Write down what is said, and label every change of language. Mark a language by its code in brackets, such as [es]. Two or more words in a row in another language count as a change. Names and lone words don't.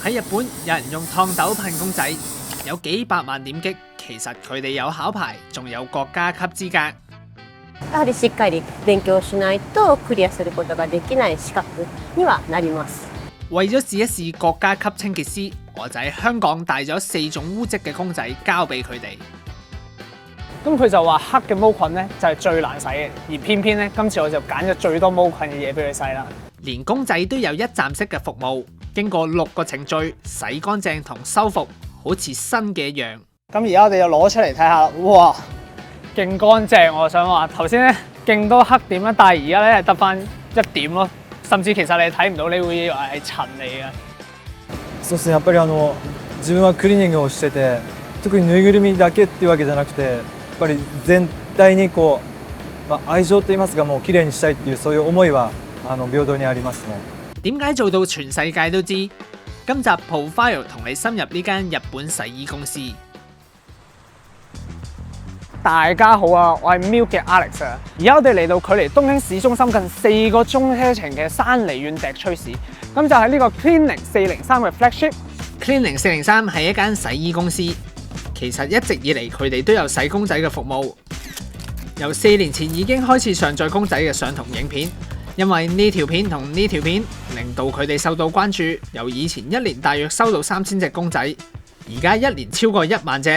[yue] 喺日本，有人用燙斗噴公仔，有幾百萬點擊。其實佢哋有考牌，仲有國家級資格。 [ja] やはりしっかり勉強しないとクリアすることができない資格にはなります。 [yue] 為咗試一試國家級清潔師，我就喺香港帶咗4種污漬嘅公仔交俾佢哋。咁佢就話黑嘅毛菌咧就係最難洗嘅，而偏偏咧今次我就揀咗最多毛菌嘅嘢俾佢洗啦。連公仔都有一站式嘅服務，經過6個程序洗乾淨同修復，好似新嘅一樣。咁而家我哋就攞出嚟睇下啦，哇，勁乾淨！我想話頭先咧勁多黑點啦，但係而家咧係得翻1點咯，甚至其實你睇唔到，你會以為係塵嚟嘅。 [ja] そうですね、やっぱり自分はクリーニングをしてて、特にぬいぐるみだけっていうわけじゃなくて、やっぱり全体に愛情と言いますか、もう綺麗にしたいっていうそういう思いは平等にありますね。 [yue] 點解做到全世界都知？今集 Profile 同你深入呢間日本洗衣公司。大家好啊，我係 Milk 嘅 Alex 啊。而家我哋嚟到距離東京市中心近4個鐘車程嘅山梨縣笛吹市，咁就喺呢個 Cleaning 403嘅 flagship。Cleaning 403 係一間洗衣公司，其實一直以嚟佢哋都有洗公仔嘅服務。由4年前已經開始上載公仔嘅相同影片，因為呢條片同呢條片令到佢哋受到關注，由以前1年大約收到3000隻公仔，而家1年超過1萬隻。